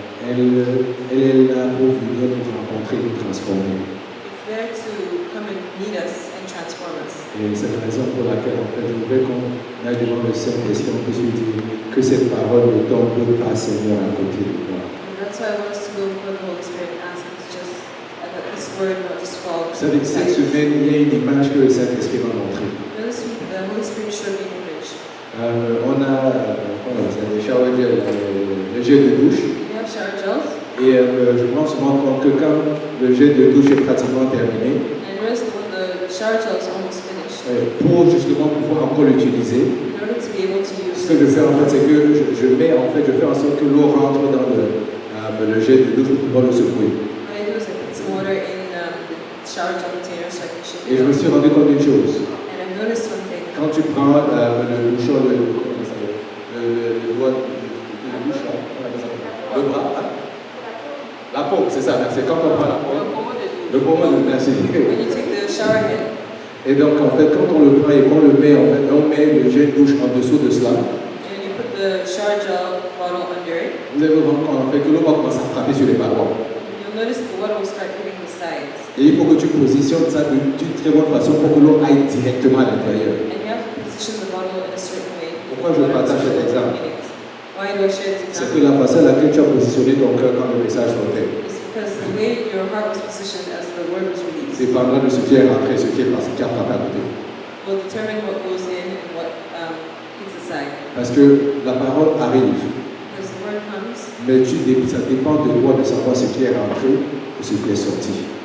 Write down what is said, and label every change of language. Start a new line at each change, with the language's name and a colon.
French: elle est là pour venir nous rencontrer, nous transformer.
English: it's there to come and meet us and transform us.
French: Et c'est la raison pour laquelle, en fait, je voudrais qu'on aille devant le Saint-Esprit, on puisse lui dire que cette parole ne tombe pas, Seigneur, à côté de moi.
English: And that's why I want us to go before the Holy Spirit and ask Him to just, that this word not just fall.
French: Vous savez, cette semaine, il y a une image que le Saint-Esprit m'a montrée.
English: This week, the Holy Spirit showed me an image.
French: On a, le shower gel, le gel de douche.
English: We have shower gels,
French: Et je pense souvent compte que quand le gel de douche est pratiquement terminé,
English: and notice that when the shower gel is almost finished,
French: pour justement pouvoir encore l'utiliser,
English: in order to be able to use
French: ce que je fais en fait, c'est que je fais en sorte que l'eau rentre dans le gel de douche pour pouvoir le secouer.
English: what I do is I put some water in the shower gel container so I can shake
French: Et
English: it
French: je me
English: out.
French: suis rendu compte d'une chose.
English: And I've noticed one thing.
French: Quand tu prends le bouchon, le doigt de douche, là, comment on appelle ça? Le bras, hein? La paume, c'est ça, c'est quand on prend la paume. Le pommeau de merci.
English: When you take the shower head,
French: Et donc en fait, quand on le prend et qu'on le met, en fait, on met le gel douche en dessous de cela.
English: and you put the shower gel bottle under it,
French: Vous allez voir qu'en fait, que l'eau va commencer à frapper sur les parois.
English: you'll notice the water will start hitting the sides.
French: Et il faut que tu positionnes ça d'une très bonne façon pour que l'eau aille directement à l'intérieur.
English: And you have to position the bottle in a certain way.
French: Pourquoi je partage cet exemple?
English: Why do I share this
French: C'est que
English: example?
French: la façon à laquelle tu as positionné ton cœur quand le message sortait
English: It's because the way your heart was positioned as the word was released
French: dépendra de ce qui est rentré, ce qui est passé, qui a frappé à côté.
English: will determine what goes in and what hits the side.
French: Parce que la parole arrive,
English: Because the word comes,
French: mais ça dépend de toi de savoir ce qui est rentré ou ce qui est sorti.